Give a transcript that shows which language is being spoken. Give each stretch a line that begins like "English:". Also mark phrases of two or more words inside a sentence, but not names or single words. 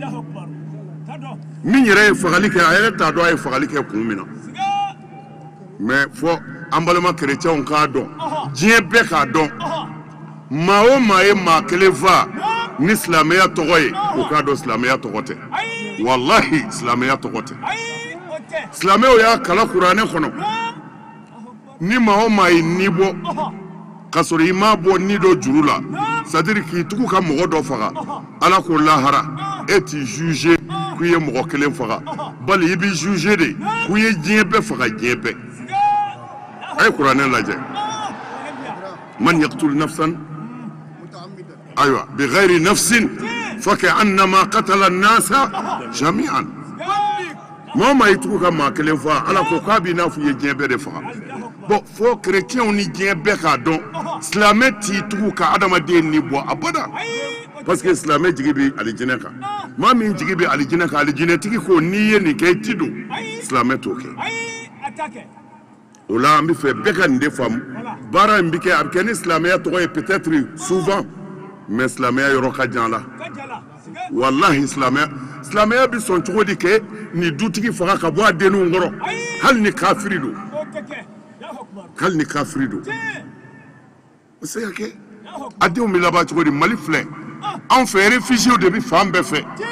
Bambara: min yɛrɛ ye fagali kɛ a yɛrɛ t'a dɔn a ye fagali kɛ kun min na mais fɔ an balima kerecɛnw k'a dɔn diɲɛ bɛɛ k'a dɔn maa o maa ye maa kelen fa ni silamɛya tɔgɔ ye o k'a dɔn silamɛya tɔgɔ tɛ wallahi silamɛya tɔgɔ tɛ silamɛw y'a kala kuranɛ kɔnɔ ni maa o maa ye ni bɔ k'a sɔrɔ i m'a bɔ ni dɔ juru la c'est-à-dire k'i tugu ka mɔgɔ dɔ faga ala ko lahara e t'i juger k'u ye mɔgɔ kelen faga bali i b'i juger de k'u ye diɲɛ bɛɛ faga diɲɛ bɛɛ a ye kuranɛ lajɛ
Arabic: من يقتل نفسا أيوا بغير نفس فكأنما قتل الناس جميعا
Bambara: maa maa y'i tugu ka maa kelen faga ala ko k'a b'i n'a fɔ i ye diɲɛ bɛɛ de faga bon fo chrétiens ni diɲɛ bɛɛ k'a dɔn silamɛ t'i tugu ka adamaden ni bɔ abada
French: parce que
Bambara: silamɛ jigi bɛ alijinɛ kan maa min jigi bɛ alijinɛ kan alijinɛtigi ko n'i ye nin kɛ i ti don silamɛ t'o kɛ o la an bɛ fɛ bɛɛ ka nin de faamu baara in bɛ kɛ a bɛ kɛ ni silamɛya tɔgɔ ye
French: peut-être souvent mais
Bambara: silamɛya yɔrɔ ka jan la wallahi silamɛya bɛ sɔn cogo di kɛ ni dutigi faga ka bɔ a denninw kɔrɔ hali ni kafiri don hali ni kafiri don o se ka kɛ a denw bɛ laban cogo di mali filɛ anw fɛ réfugiés de bɛ fan bɛɛ fɛ